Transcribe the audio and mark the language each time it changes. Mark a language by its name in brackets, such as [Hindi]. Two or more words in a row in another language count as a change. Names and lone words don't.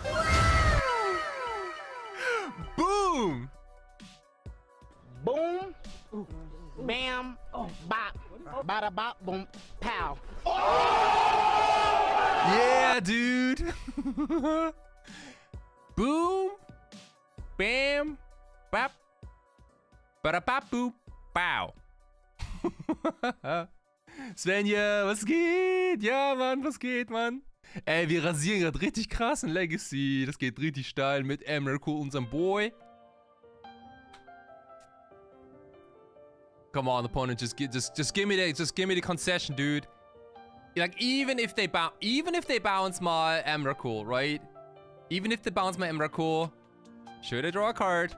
[English] Boom! Boom. Bam. Bop. Bada bop. Boom. Pow. Yeah, dude. Boom. Bam. Bap. Bada bap boop. Pow. [German] Svenja, was geht? Ja, Mann, was geht, Mann? Ey, wir rasieren gerade richtig krass in Legacy. Das geht richtig steil mit Emrakul, unserem Boy. [English] Come on, opponent, just give me the concession, dude. Like even if they bounce my Emrakul, right? Even if they bounce my Emrakul, should I draw a card?